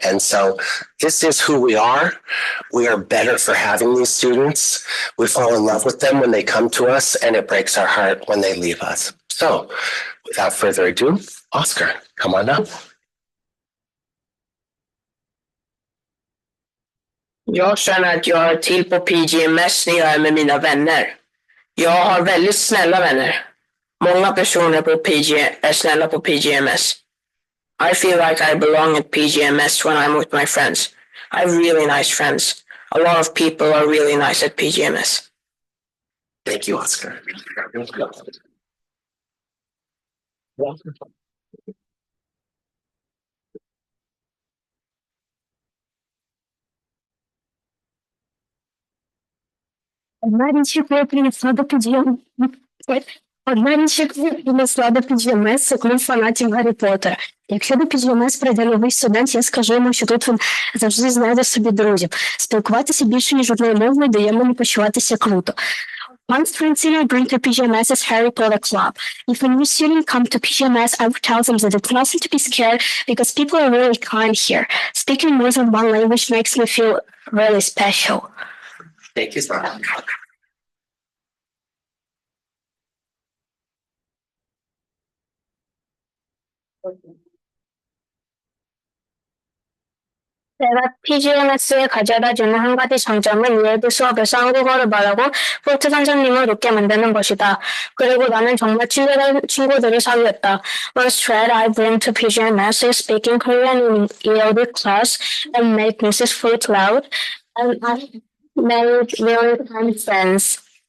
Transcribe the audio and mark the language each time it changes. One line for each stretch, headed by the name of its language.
English: And so this is who we are. We are better for having these students. We fall in love with them when they come to us, and it breaks our heart when they leave us. So without further ado, Oscar, come on up.
Swedish: Jag känner att jag är till på PGMS när jag är med mina vänner. Jag har väldigt snälla vänner. Många personer på PG är snälla på PGMS.
English: I feel like I belong at PGMS when I'm with my friends. I have really nice friends. A lot of people are really nice at PGMS. Thank you, Oscar.
Ukrainian: Одна річ, яку я принесла до підйому. Одна річ, яку я принесла до PGMS, це клуб фанатів Гаррі Поттера. Якщо до PGMS прийде новий студент, я скажу йому, що тут він завжди знайде собі друзів. Спілкуватися більше, ніж одною мовою, дає мені почуватися круто.
English: One student I bring to PGMS is Harry Potter Club. If a new student come to PGMS, I would tell them that it's nothing to be scared because people are really kind here. Speaking more than one language makes me feel really special. Thank you, sir.
Korean: 내가 PGMS에 가져다주는 한 가지 장점은 예비 수업에서 한국어를 말하고 포트 선생님을 웃게 만드는 것이다. 그리고 나는 정말 친구들을 사귀었다.
English: One thread I bring to PGMS is speaking Korean in ELD class and make Mrs. Fruit loud, and I made really kind friends.